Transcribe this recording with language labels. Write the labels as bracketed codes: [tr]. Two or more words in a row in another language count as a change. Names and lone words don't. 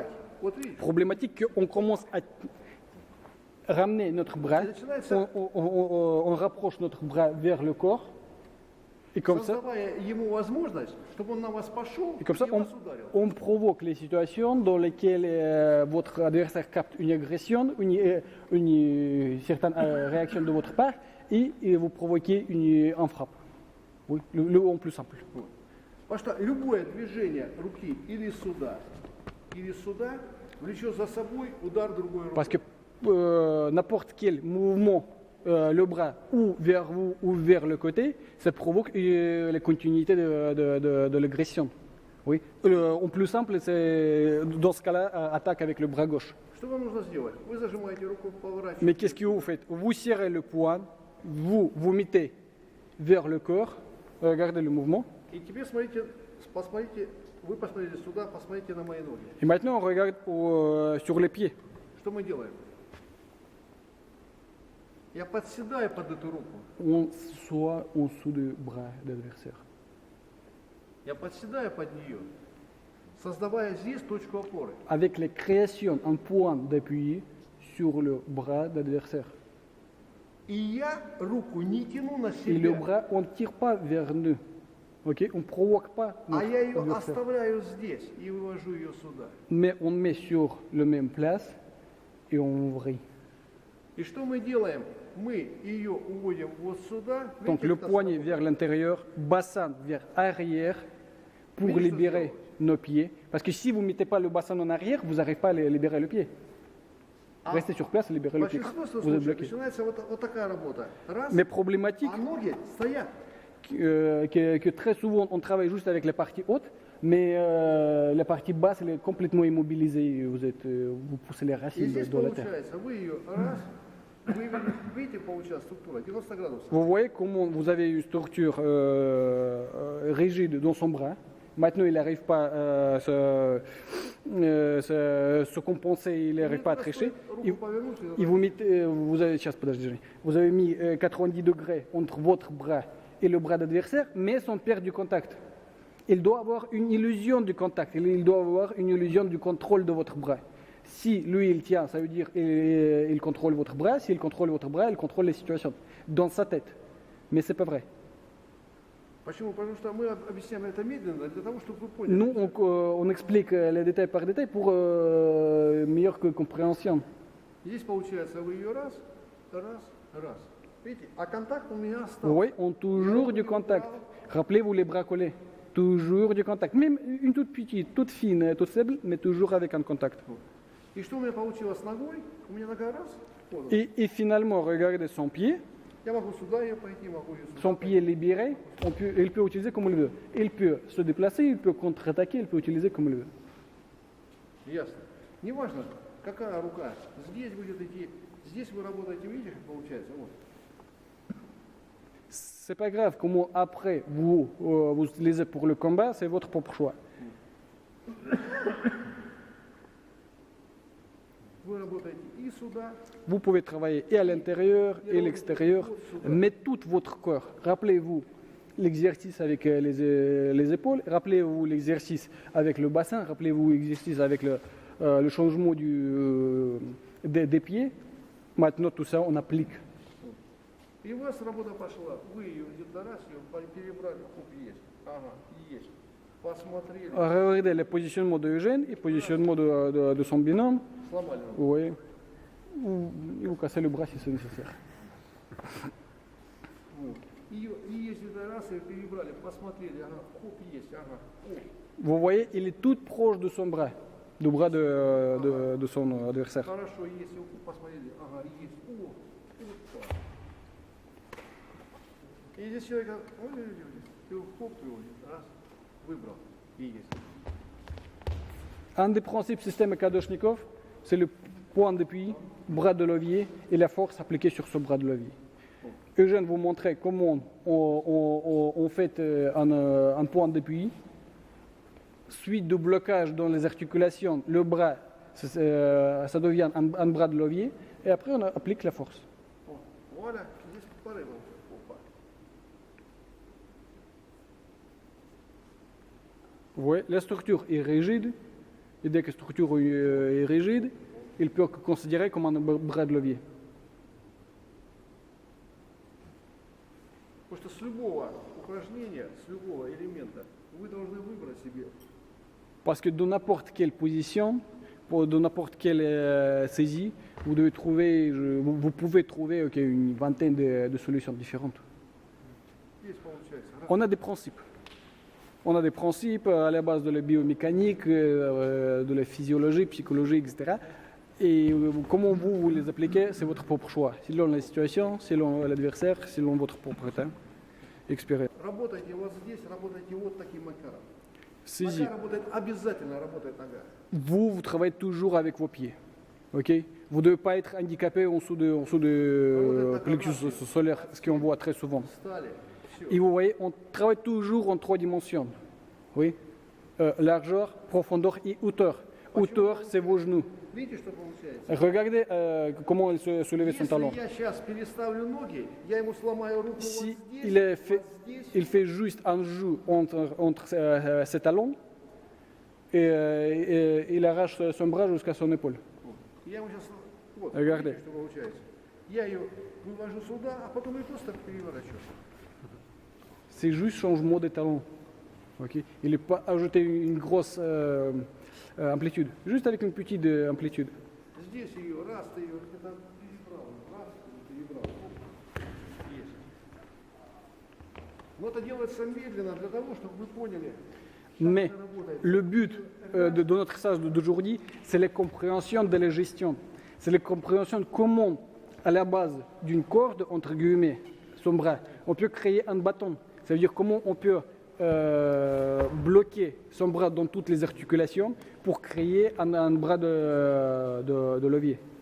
[ru] Вот видите. [fr] Problématique qu'on commence à ramener notre bras, on rapproche notre bras vers le corps, et comme ça, on provoque les situations dans lesquelles votre adversaire capte une agression, une certaine réaction de votre part, et vous provoquez une frappe. Oui, le en plus simple. [ru] Вот. Потому что любое движение руки или сюда влечет за собой удар другой рукой. [fr] Parce que n'importe quel mouvement, le bras ou vers vous ou vers le côté, ça provoque la continuité de l'agression. Oui. En plus simple, c'est dans ce cas-là, attaque avec le bras gauche. [ru] Что вам нужно сделать? Вы зажимаете руку, поворачиваете. [fr] Mais qu'est-ce que vous faites? Vous serrez le poing, vous mettez vers le corps, regardez le mouvement. [ru] И теперь посмотрите, вы посмотрите сюда, посмотрите на мои ноги. [fr] Et maintenant, on regarde sur les pieds. [ru] Что мы делаем? Я подседаю под эту руку. [fr] On soit en dessous du bras de l'adversaire. [ru] Я подседаю под нее, создавая здесь точку опоры. [fr] Avec la création, un point d'appui sur le bras de l'adversaire. [ru] И я руку не тяну на [fr] Et le [ru] себя, [fr] bras, on ne tire pas vers nous. Ok, on ne provoque pas [ru] а [fr] notre [ru] я ее [fr] adversaire. [ru] оставляю здесь и вывожу ее сюда. [fr] Mais on met sur la même place et on vrille. [ru] И что мы делаем? Мы ее уводим вот сюда. [fr] Donc [ru] Видите, [fr] le [ru] как [fr] poignet [ru] это [fr] vers l'intérieur, bassin vers arrière pour Mais libérer je nos pieds. Parce que si vous ne mettez pas le bassin en arrière, vous n'arrivez pas à libérer le pied. [ru] А [fr] Restez sur place et libérez le pied. [ru] большинство [fr] Vous êtes [ru] случаев [fr] bloqué. [ru] начинается вот такая работа. Раз, [fr] Mais problématique, [ru] а ноги стоят. [fr] que très souvent on travaille juste avec la partie haute, mais la partie basse elle est complètement immobilisée. Vous poussez les [ru] И [fr] racines [ru] здесь [fr] dans la terre. [ru] получается, вы ее раз, вы видите, получается структура 90 градусов. [fr] Vous voyez comment vous avez une structure rigide dans son bras. Maintenant, il n'arrive pas à se compenser, il n'arrive pas à tricher. [ru] Руку повернуть, [fr] Et vous mettez, vous avez, [ru] сейчас, подожди, [fr] vous avez mis 90 degrés entre votre bras et le bras d'adversaire, mais sans perdre du contact. Il doit avoir une illusion du contact, il doit avoir une illusion du contrôle de votre bras. Si lui il tient, ça veut dire il contrôle votre bras. S'il contrôle votre bras, il contrôle les situations dans sa tête. Mais c'est pas vrai. [ru] Почему? Потому что мы объясняем это медленно для того, чтобы вы поняли. [fr] Nous, on explique les détails par détail pour meilleure compréhension. [ru] Здесь получается, вы ее раз, раз. Видите? А контакт у меня остался. [fr] Oui, on toujours du contact. Rappelez-vous les bras collés. Toujours du contact. Même une toute petite, toute fine, toute faible, mais toujours avec un contact. [ru] И что у меня получилось с ногой? У меня нога раз. Вот. [fr] Et finalement, regardez son pied. [ru] Я могу сюда ее пойти, могу ее сюда. [fr] Son pied libéré, il peut utiliser comme il veut. Il peut se déplacer, il peut contre-attaquer, il peut utiliser comme il veut. [ru] Ясно. Неважно, какая рука. Здесь будет идти. Здесь вы работаете, видите, как получается? Вот. [fr] C'est pas grave comment après vous utilisez pour le combat, c'est votre propre choix. [ru] Вы работаете и сюда, [fr] Vous pouvez travailler et à l'intérieur et à l'extérieur, mais tout votre corps. Rappelez-vous l'exercice avec les épaules, rappelez-vous l'exercice avec le bassin, rappelez-vous l'exercice avec le changement des pieds. Maintenant, tout ça, on applique. [ru] и у вас работа пошла. Вы ее где-то раз, ее перебрали, хоп, есть. Ага, есть. Посмотрели, [fr] Regardez le positionnement de Eugène et le positionnement de son binôme. [ru] сломали. [fr] Oui. Et vous cassez le bras si c'est nécessaire. [ru] Вот. И если это раз, ее перебрали, посмотрели, ага, хоп, есть, ага, хоп. [fr] Vous voyez, il est tout proche de son bras, du bras de son adversaire. [ru] Хорошо, если вы посмотрели, ага, есть. О, опа. И здесь человек, ой, ты хоп, раз, выбрал, и есть. [fr] Un des principes système Kadoshnikov, c'est le point d'appui, bras de levier et la force appliquée sur ce bras de levier. Eugène vous montrait comment on fait un point d'appui, suite de blocage dans les articulations, le bras, ça devient un bras de levier, et après on applique la force. [ru] О, Вуаля, здесь порывом. Опа. [fr] Vous voyez, la structure est rigide, et dès que la structure est rigide, il peut être considéré comme un bras de levier. [ru] Потому что с любого упражнения, с любого элемента, вы должны выбрать себе. [fr] Parce que dans n'importe quelle position, dans n'importe quelle saisie, vous devez trouver, vous pouvez trouver une vingtaine de solutions différentes. [ru] И здесь получается. [fr] On a des principes. On a des principes à la base de la biomécanique, de la physiologie, psychologie, etc. Et comment vous les appliquez, c'est votre propre choix. Selon la situation, selon l'adversaire, selon votre propre temps, expérience. [ru] Работайте вот здесь, работайте вот таким макаром. [fr] Saisir. [ru] Нога работает, обязательно работает нога. [fr] Vous travaillez toujours avec vos pieds. Ok. Vous ne devez pas être handicapé en dessous de plexus solaire, ce qu'on voit très souvent. [ru] Встали, все. [fr] Et vous voyez, on travaille toujours en 3 dimensions. Oui. Largeur, profondeur et hauteur. Hauteur, c'est vos genoux. [ru] Видите, что получается? [fr] Regardez comment il se soulevait son [ru] Если [fr] talon. [ru] я сейчас переставлю ноги, я ему сломаю руку [fr] Si [ru] вот здесь, [fr] il [ru] вот здесь. [fr] fait juste un joue entre ses talons et il arrache son bras jusqu'à son épaule. [ru] Я ему сейчас, вот, [fr] Regardez. [ru] видите, что получается? Я ее вывожу сюда, а потом ее просто переворачиваю. [fr] C'est juste changement de talon. Ok. Il n'est pas ajouté une grosse amplitude, juste avec une petite amplitude. [ru] Здесь ее, раз ты ее, это перебрал, раз, перебрал. Есть. Но это делается медленно для того, чтобы вы поняли, [fr] Mais [ru] как это работает. [fr] le but de notre stage d'aujourd'hui, c'est la compréhension de la gestion. C'est la compréhension de comment, à la base d'une corde, entre guillemets, son bras, on peut créer un bâton. Ça veut dire comment on peut bloquer son bras dans toutes les articulations pour créer un bras de levier.